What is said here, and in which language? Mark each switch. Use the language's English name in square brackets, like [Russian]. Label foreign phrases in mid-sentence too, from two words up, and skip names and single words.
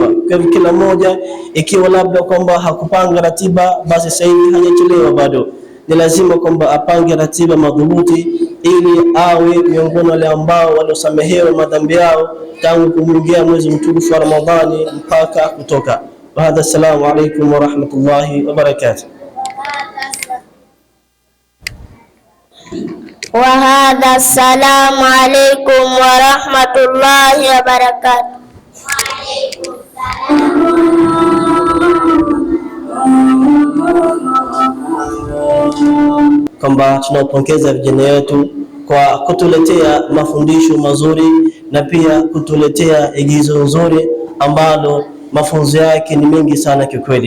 [Swahili] Kwa hivyo kila mmoja, ikiwa labda kwamba hakupanga ratiba, basi sasa hivi hajachelewa bado, ni lazima kwamba apange ratiba madhubuti ili awe miongoni wale ambao waliosamehewa madhambi yao tangu kumwingia mwezi mtukufu wa Ramadhani mpaka kutoka. [Arabic] وهذا السلام عليكم ورحمة الله وبركاته. وهذا السلام عليكم ورحمة الله وبركاته. [Swahili] Kwamba tunapongeza vijana wetu kwa kutuletea mafundisho mazuri na pia kutuletea igizo nzuri ambalo mafunzo yake ni mengi sana kikweli.